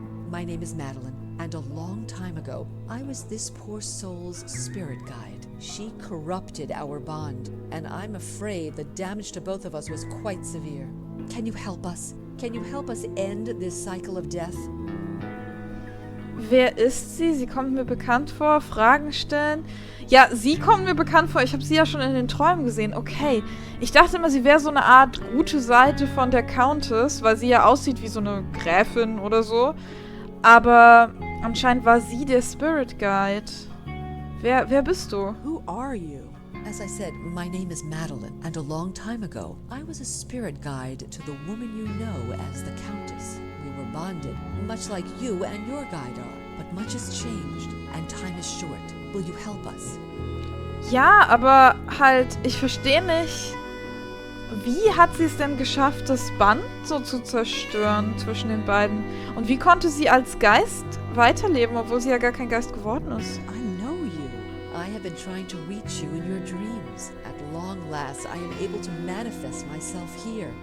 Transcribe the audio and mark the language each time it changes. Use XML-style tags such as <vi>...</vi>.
<en>My name is Madeline, and a long time ago, I was this poor soul's spirit guide. She corrupted our bond, and I'm afraid the damage to both of us was quite severe. Can you help us? Can you help us end this cycle of death?</en> <de>Wer ist sie? Sie kommt mir bekannt vor. Fragen stellen. Ja, sie kommt mir bekannt vor. Ich habe sie ja schon in den Träumen gesehen. Okay. Ich dachte immer, sie wäre so eine Art gute Seite von der Countess, weil sie ja aussieht wie so eine Gräfin oder so. Aber anscheinend war sie der Spirit Guide. Wer bist du?</de> <en>Who are you? As I said, my name is Madeline, and a long time ago, I was a spirit guide to the woman you know as the Countess. We were bonded, much like you and your guide are. But much has changed, and time is short. Will you help us?</en> <de>Ja, aber halt, ich verstehe nicht. Wie hat sie es denn geschafft, das Band so zu zerstören zwischen den beiden? Und wie konnte sie als Geist weiterleben, obwohl sie ja gar kein Geist geworden ist?</de> <en>I know you. I have been trying to reach you in your dreams. At long last, I am able to manifest myself here.</en>